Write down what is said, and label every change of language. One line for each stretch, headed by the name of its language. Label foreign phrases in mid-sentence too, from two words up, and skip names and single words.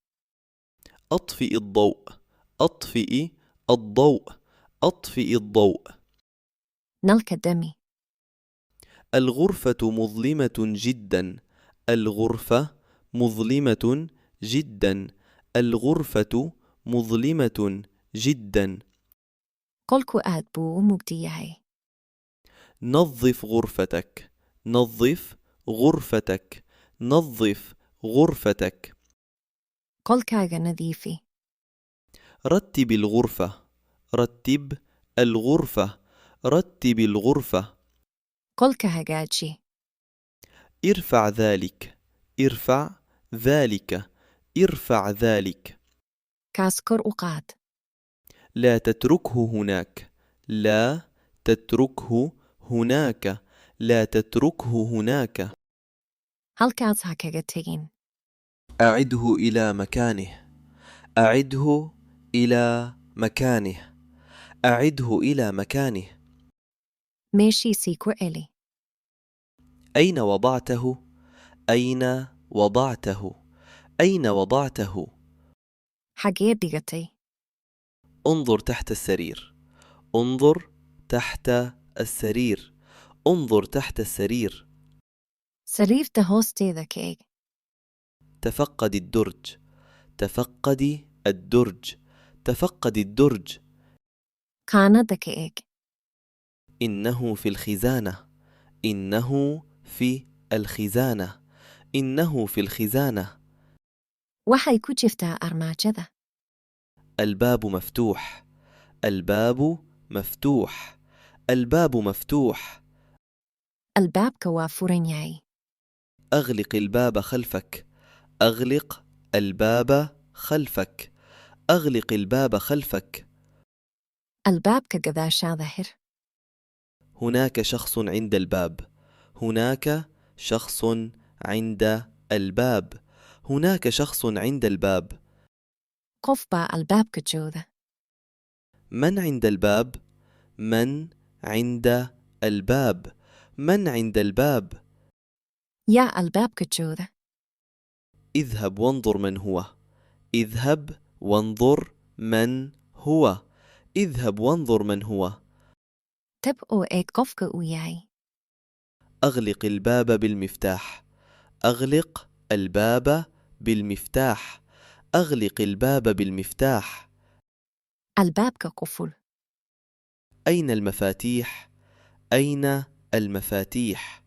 Arabic: أطفئ الضوء. أطفئ الضوء. أطفئ الضوء.
Somali: Nalka dami.
Arabic: الغرفة مظلمة جدا. الغرفة مظلمة جدا. الغرفة مظلمة جدا.
Somali: Qolku aad buu u mugdi yahay.
Arabic: نظف غرفتك. نظف غرفتك. نظف غرفتك.
Somali: Qolkaaga nadiifi.
Arabic: رتب الغرفة. رتب الغرفة. رتب الغرفة.
Somali: Qolka hagaaji.
Arabic: ارفع ذلك. ارفع ذلك. ارفع ذلك.
Somali: Kaas kor u qaad.
Arabic: لا تتركه هناك. لا تتركه هناك. لا تتركه هناك.
Somali: Halkaas ha kaga tegin.
Arabic: أعده إلى مكانه. أعده إلى مكانه. أعده إلى مكانه.
Somali: Meeshiisii ku celi.
Arabic: أين وضعته؟ أين وضعته؟ أين وضعته؟
Somali: Xagee dhigatay?
Arabic: انظر تحت السرير. انظر تحت السرير. انظر تحت السرير.
Somali: Sariirta hoosteeda ka eeg.
Arabic: تفقد الدرج. تفقدي الدرج. تفقد الدرج.
Somali: Qaanada ka eeg.
Arabic: إنه في الخزانة. إنه في الخزانة. إنه في الخزانة.
Somali: Waxay ku jirtaa armaajada.
Arabic: الباب مفتوح. الباب مفتوح. الباب مفتوح.
Somali: Albaabka waa furan yahay.
Arabic: أغلق الباب خلفك. أغلق الباب خلفك. أغلق الباب خلفك.
Somali: Albaabka gadaashaada xir.
Arabic: هناك شخص عند الباب. هناك شخص عند الباب. هناك شخص عند الباب.
Somali: Qof baa albaabka jooga.
Arabic: من عند الباب؟ من عند الباب؟ من عند الباب؟
Somali: Yaa albaabka jooga.
Arabic: اذهب وانظر من هو. اذهب وانظر من هو. اذهب وانظر من هو.
Somali: Tag oo eeg qofka uu yahay.
Arabic: أغلق الباب بالمفتاح. أغلق الباب بالمفتاح. أغلق الباب بالمفتاح. الباب قفل. أين المفاتيح؟ أين المفاتيح؟